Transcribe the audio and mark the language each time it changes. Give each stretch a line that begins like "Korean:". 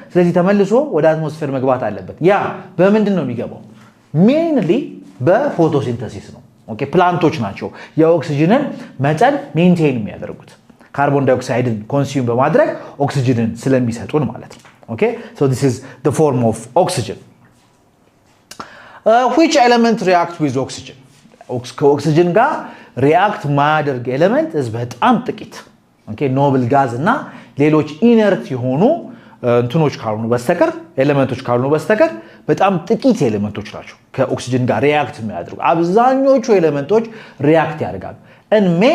Amharic: ስለዚህ ተመልሶ ወደ አትሞስፌር መግባት አለበት። ያ በምንድን ነው የሚገባው? ሜንሊ በፎቶሲንተሲስ ነው። ኦኬ፣ ፕላንቶች ናቸው የኦክሲጅንን መጠን ሜንቴን የሚያደርጉት ካርቦን ዳይኦክሳይድን ኮንሱም በማድረግ ኦክሲጅንን ስለሚሰጡን ማለት ነው። ኦኬ
English: so this is the form of oxygen. Which element react with oxygen?
Amharic: ከኦክሲጅን ጋር ሪአክት ማያደርግ ኤሌመንት በጣም ጥቂት። ኦኬ ኖብል ጋዝ እና ሌሎች ኢነርት የሆኑ እንትኖች ካልሆኑ በስተቀር ኤሌመንቶች ካልሆኑ በስተቀር በጣም ጥቂት ኤሌመንቶች ናቸው ከኦክሲጅን ጋር ሪአክት የሚያደርጉ። አብዛኞቹ ኤሌመንቶች ሪአክት ያደርጋሉ። and